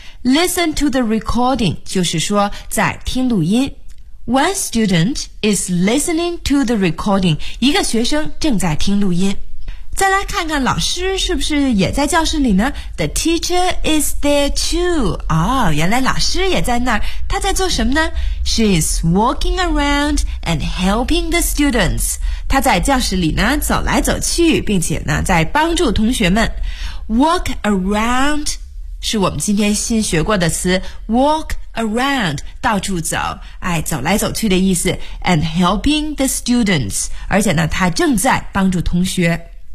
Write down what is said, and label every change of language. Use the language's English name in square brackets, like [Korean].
[English] Listen to the recording， [Chinese] 就是说在听录音。 [English] One student is listening to the recording， [Chinese] 一个学生正在听录音。再来看看老师是不是也在教室里呢？ [English] The teacher is there too。 [Chinese] 哦，原来老师也在那儿，他在做什么呢？ [English] She is walking around and helping the students。 [Chinese] 他在教室里呢走来走去，并且呢在帮助同学们。 Walk around是我们今天新学过的词， walk around， 到处走，哎，走来走去的意思， [English] and helping the students， [Chinese] 而且呢他正在帮助同学。